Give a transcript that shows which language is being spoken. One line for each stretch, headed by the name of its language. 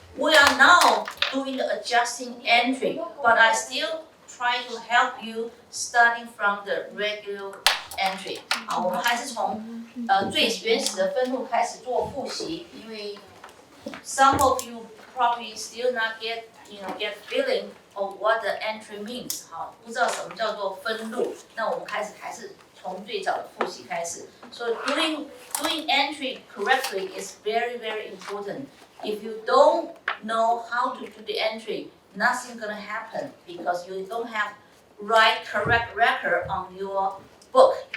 English: we are now doing the adjusting entry, but I still try to help you starting from the regular entry.
Chinese: 好，我们还是从最原始的分录开始做复习，因为
English: some of you probably still not get feeling of what the entry means.
Chinese: 好，不知道什么叫做分录，那我们还是从最早的复习开始。
English: So doing entry correctly is very important. If you don't know how to do the entry, nothing gonna happen because you don't have correct record on your book.